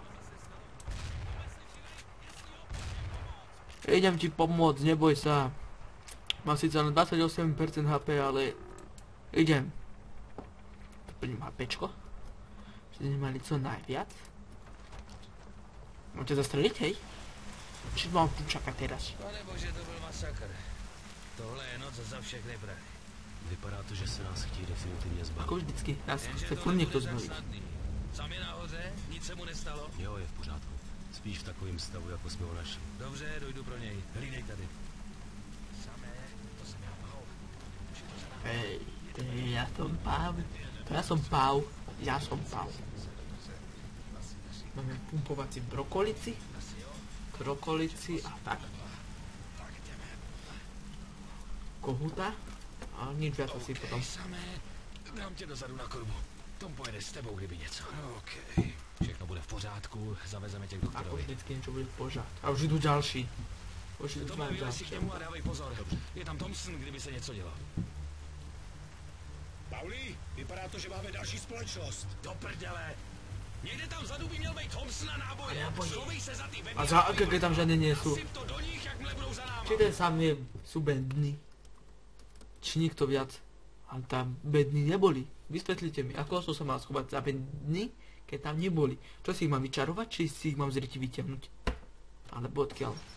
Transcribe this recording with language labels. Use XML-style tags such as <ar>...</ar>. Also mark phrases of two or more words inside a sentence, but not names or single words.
<sk>Idem ti pomôcť, neboj sa. Mám síce len 28% HP, ale idem. Doplním HPčko. Že sme mali co najviac. Mám ťa zastreliť, hej? Či mám tu čakať teraz?</sk> <cs>Panebože, to byl masakr. Tohle je noc za všechny prachy. Vypadá to, že se nás chtějí definitivně zbavit. Ako vždycky, nás chce furt niekto zbaviť. Sam je nahoře, nic se mu nestalo? Jo, je v pořádku. Spíš v takovém stavu, jako jsme ho našli. Dobře, dojdu pro něj. Hlídej tady. Samé, to jsem já Paul.</cs> <sk>Hej, ja som Pav. Ja som Pav. Máme pumpovací krokolici a tak. Kohuta a nič viac asi potom.</sk> <cs>Samé, dám tě dozadu na korbu. Tom pojede s tebou, kdyby něco. OK. Všechno bude v pořádku, zavezeme tě k</cs> <sk>Ako</sk> <cs>doktorovi.</cs> <sk>vždycky niečo</sk> <cs>bude v pořádku.</cs> <sk>A už idú ďalší. Už idú</sk> <cs>Tome, vylez si</cs> <sk>ďalší.</sk> <cs>k němu a dávej pozor. Je tam Thompson, kdyby se něco dělo. Pauli, vypadá to, že máme další společnost. Do prdele! Někde tam vzadu by měl být Thompson a náboje. A náboje. Schovej se za ty bedny.</cs> <sk>A za aké tam žiadne nie sú.</sk> <cs>Nasyp to do nich, jakmile budou za náma.</cs> <sk>Či ten samé sú bedny? Či nikto viac? Ale tam bedny neboli. Vysvetlite mi, ako som sa mal schovať za bedny, keď tam neboli. Čo si ich mám vyčarovať, či si ich mám z ryti vytiahnuť? Alebo odkiaľ?</sk>